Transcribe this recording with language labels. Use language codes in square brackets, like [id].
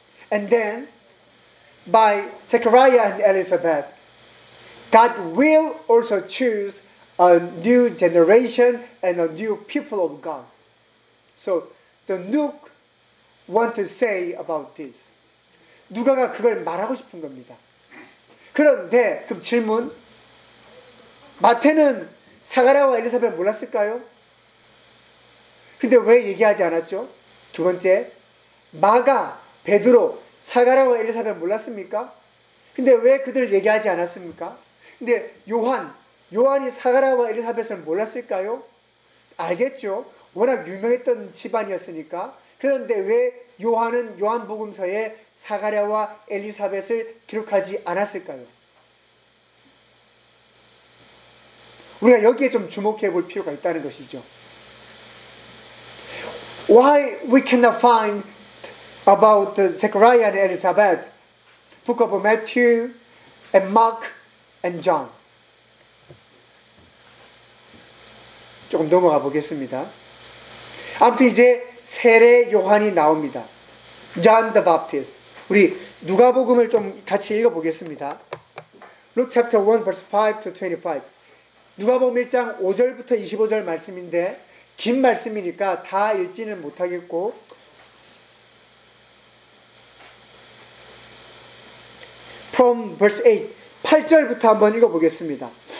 [en] And then by Zechariah and Elizabeth, God will also choose a new generation and a new people of God. So the Nook want to say about this. [ko] 누가가 그걸 말하고 싶은 겁니다. 그런데 그럼 질문, 마태는 사가랴와 엘리사벳 몰랐을까요? 근데 왜 얘기하지 않았죠? 두 번째, 마가, 베드로, 사가랴와 엘리사벳 몰랐습니까? 근데 왜 그들 얘기하지 않았습니까? 근데 요한이 사가랴와 엘리사벳을 몰랐을까요? 알겠죠. 워낙 유명했던 집안이었으니까. 그런데 왜 요한은 요한복음서에 사가랴와 엘리사벳을 기록하지 않았을까요? 우리가 여기에 좀 주목해 볼 필요가 있다는 것이죠. [en] why we cannot find about Zechariah and Elizabeth, book of Matthew and Mark and John. [ko] 조금 넘어가 보겠습니다. 아무튼 이제 세례 요한이 나옵니다. [en] John the Baptist. [ko] 우리 누가복음을 좀 같이 읽어보겠습니다. [en] Luke chapter 1 verse 5 to 25. [ko] 누가복음 1장 5절부터 25절 말씀인데 긴 말씀이니까 다 읽지는 못하겠고 [en] From verse 8, [ko] 8절부터 한번 읽어보겠습니다.